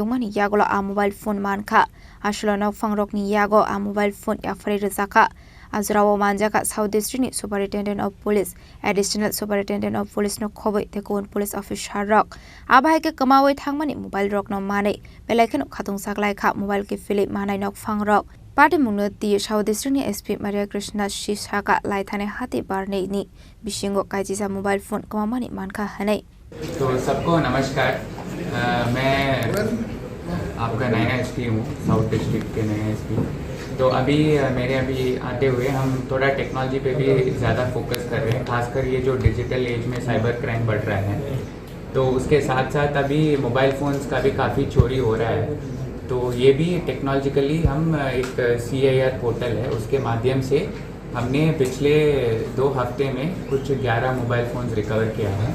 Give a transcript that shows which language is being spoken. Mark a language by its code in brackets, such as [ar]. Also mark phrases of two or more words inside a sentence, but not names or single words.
[trp] tongmani yagola a [en] mobile phone [trp] mankha ashalo nok fangrokni yago a [en] mobile phone [trp] yapari rezaka Azrawo manjaka South District ni [en] Superintendent of Police Additional Superintendent of Police [trp] no khoboi te kon [en] police officer [trp] rok abai ke kamawai thangmani mobile rok no manai belaikheno khatung saklai kha mobile ke fili manai nok phang rok party munoti South District ni SP Maria Krishna Shishaka lai thane hati barnei ni bishingo kaijisa [en] mobile phone [trp] kamamani mankha hanai [hi] तो सबको नमस्कार मैं आपका नया एसपी हूँ साउथ डिस्ट्रिक्ट के नए एसपी तो अभी मेरे आते हुए हम थोड़ा टेक्नोलॉजी पे भी ज़्यादा फोकस कर रहे हैं खासकर ये जो [en] digital age [hi] में [en] cyber crime [hi] बढ़ रहा है तो उसके साथ साथ अभी [en] mobile phones [hi] का भी काफ़ी चोरी हो रहा है तो ये भी टेक्नोलॉजिकली हम एक CIR पोर्टल है उसके माध्यम से हमने पिछले 2 हफ्ते में कुछ 11 [en] mobile phones [hi] रिकवर किया है।